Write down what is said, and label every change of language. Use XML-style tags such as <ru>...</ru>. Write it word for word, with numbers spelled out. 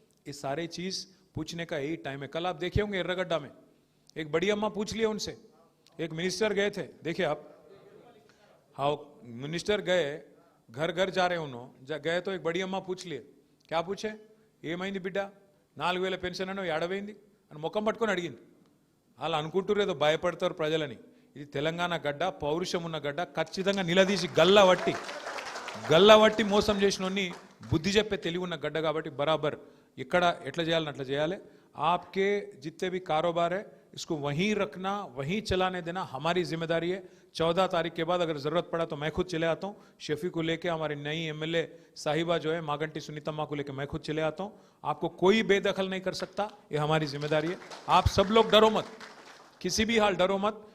<hi>ये सारे चीज़ पूछने का यही टाइम है। कल आप देखे होंगे एर्रगड्डा में एक बड़ी अम्मा पूछ लिए उनसे, एक मिनिस्टर गए थे, देखिए आप, हाँ मिनिस्टर गए, घर घर जा रहे उन्होंने गए तो एक बड़ी अम्मा पूछ लिए, क्या पूछे,</hi> <te>ఏమైంది బిడ్డ నాలుగు వేల పెన్షన్ అని ఎడబైంది అని ముఖం పట్టుకొని అడిగింది. అలా అనుకుంటురేదో భయపడతారు ప్రజలని. ఇది తెలంగాణ గడ్డ, పౌరుషం ఉన్న గడ్డ, ఖచ్చితంగా నిలదీసి గల్లవట్టి గల్లవట్టి మోసం చేసినోన్ని బుద్ధి చెప్పే తెలివి ఉన్న గడ్డ. కాబట్టి బరాబర్ ఇక్కడ ఎట్లా చేయాలని అట్లా చేయాలి.</te> <hi>आपके जितने भी कारोबार है इसको वहीं रखना, वहीं चलाने देना हमारी जिम्मेदारी है। चौदह तारीख के बाद अगर ज़रूरत पड़ा तो मैं खुद चले आता हूँ, शेफ़ी को लेके, हमारी नई एमएलए साहिबा जो है मागंटी सुनीतम्मा को लेके मैं खुद चले आता हूँ। आपको कोई बेदखल नहीं कर सकता, ये हमारी जिम्मेदारी है। आप सब लोग डरो मत, किसी भी हाल डरो मत।</hi>